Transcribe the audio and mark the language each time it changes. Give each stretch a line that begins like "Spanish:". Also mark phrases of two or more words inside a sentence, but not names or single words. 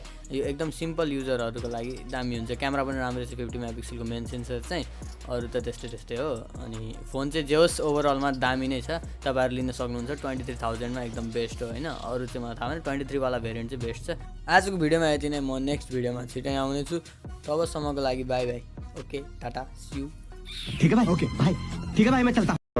Nepali: यो एकदम सिम्पल युजरहरुको लागि दामी हुन्छ। क्यामेरा पनि राम्रो छ, 50 मेगापिक्सलको
English: main sensor
Nepali: चाहिँ, अरु त त्यस्तै हो। अनि फोन चाहिँ जे होस् ओभरअलमा दामी नै छ, तपाईहरु लिन सक्नुहुन्छ। 23000 मा एकदम बेस्ट हो हैन। अरु चाहिँ मलाई थाहा छैन, 23 वाला भेरिएन्ट चाहिँ बेस्ट छ। आजको भिडियोमा यति नै, म
English: next videoमा
Nepali: छिटै आउने छु। तबसम्मको लागि
English: bye bye, OK tata see you.
Hindi: ठीक है भाई, ओके भाई, ठीक है भाई, मैं चलता हूँ।